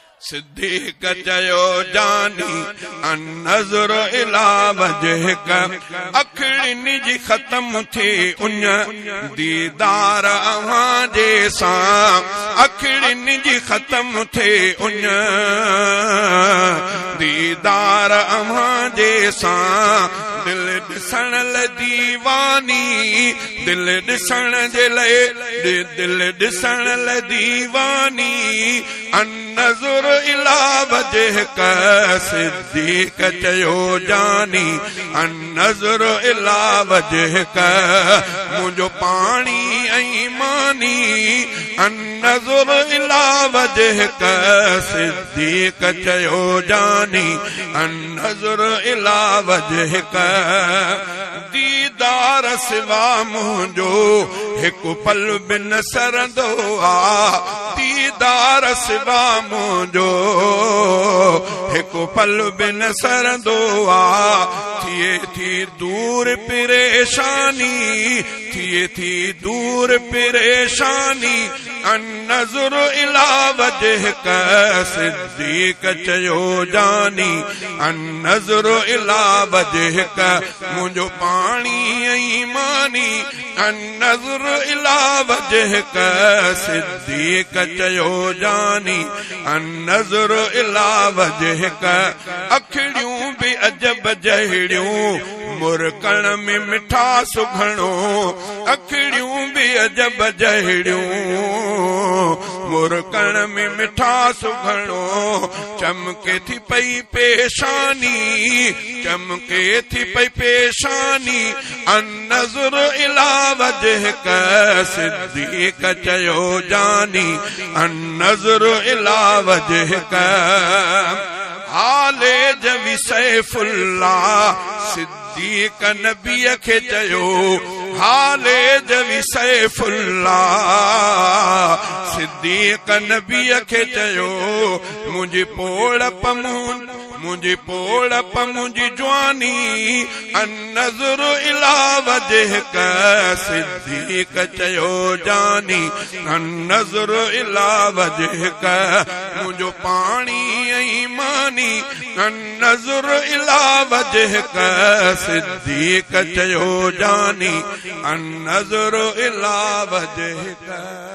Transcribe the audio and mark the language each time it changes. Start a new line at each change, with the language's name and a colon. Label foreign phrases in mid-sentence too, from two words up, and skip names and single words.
Sindhi: صديق چيو، "جاني،
Arabic: النظر الى وجهك."
Sindhi: اکڙين جي ختم ٿي اڃ، ديدار اوهان جي سان. اکڙين جي ختم ٿي اڃ، ديدار اوهان جي سان. دل ڏسڻ لاءِ ديواني، دل ڏسڻ جي لاءِ، دل ڏسڻ لاءِ ديواني.
Arabic: النظر الى وجهك.
Sindhi: صديق چيو، "جاني،
Arabic: النظر الى وجهك."
Sindhi: منهنجو پاڻي ۽ ماني،
Arabic: النظر الى وجهك.
Sindhi: صديق چيو، "جاني،
Arabic: النظر الى وجهك."
Sindhi: ديدار سوا منهنجو هڪ پل به نه سرندو آ، ديدار سوا منهنجو هڪ پل به نه سرندو آ. ٿئي ٿي دور پريشاني، ٿئي ٿي دور پريشاني.
Arabic: النظر الى وجهك.
Sindhi: صديق چيو، "جاني،
Arabic: النظر الى وجهك."
Sindhi: منهنجو پاڻي ۽ ماني،
Arabic: النظر الى وجهك.
Sindhi: صديق چيو، "جاني،
Arabic: النظر الى وجهك."
Sindhi: اکڙيون به عجب جهڙيون مرڪڻ ۾ مٺا سگهڻو، اکڙيون به عجب جهڙيون مرڪڻ ۾ مٺا سگهڻو. چمڪي ٿي پئي پيشاني، چمڪي ٿي پئي پيشاني.
Arabic: النظر الى وجهك.
Sindhi: صديق چيو، "جاني،
Arabic: النظر الى وجهك."
Sindhi: حال جوي سيف الله. صديق نبيءَ کي چيو، حال جوي سيف الله. صديق نبيءَ کي چيو، منهنجي پوڙپ، منهنجي، منهنجي پوڙپ، منهنجي جواني،
Arabic: النظر الى وجهك.
Sindhi: صديق چيو، جاني،
Arabic: النظر الى وجهك.
Sindhi: منهنجو پاڻي ۽ ماني،
Arabic: النظر الى وجهك.
Sindhi: صديق چيو، جاني،
Arabic: النظر الى وجهك.